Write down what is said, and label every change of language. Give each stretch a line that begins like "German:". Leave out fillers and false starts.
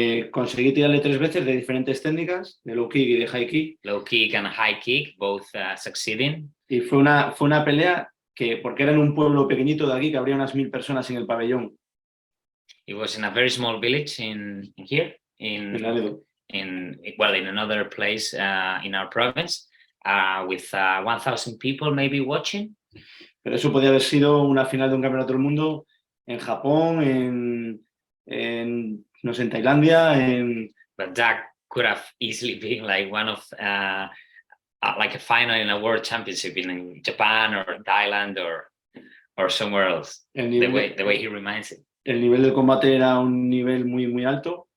Spanish: Conseguí tirarle 3 veces de diferentes técnicas, de low kick y de high kick.
English: Low kick and high kick, both succeeding.
Spanish: Y fue una pelea que, porque era en un pueblo pequeñito de aquí, que habría unas 1000 personas en el pabellón.
English: It was in a very small village in here,
Spanish: En Laredo.
English: in another place in our province, with 1,000 people maybe watching.
Spanish: Pero eso podía haber sido una final de un campeonato del mundo en Japón, no sé, en Tailandia,
English: But that could have easily been like one of like a final in a world championship in Japan or Thailand or somewhere else. The way he reminds it.
Spanish: El nivel del combate era un nivel muy, muy alto.